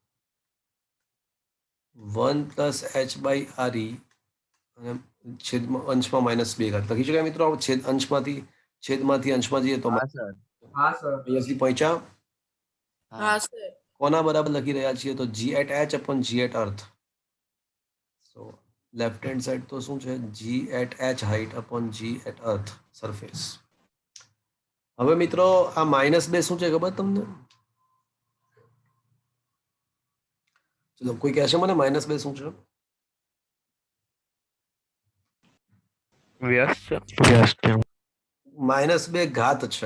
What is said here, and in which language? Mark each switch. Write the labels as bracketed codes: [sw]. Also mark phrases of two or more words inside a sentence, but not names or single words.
[gu] 1 [en] plus h by r [gu] અને છેદમાં અંશમાં -2 ઘાત લખી શકાય મિત્રો. છેદમાંથી અંશમાં જઈએ તો હા સર. હા સર. અહીંયાથી પહોંચ્યા? હા સર. કોના બરાબર લખી રહ્યા છીએ તો [en] g at h upon g at earth. so left hand side [gu] તો શું છે? [en] g at h height upon g at earth surface. [gu] હવે મિત્રો આ -2 શું છે ખબર તમને? ચલો કોઈ કહેશે મને -2 શું છે? વ્યસ્ત. -2 ઘાત છે.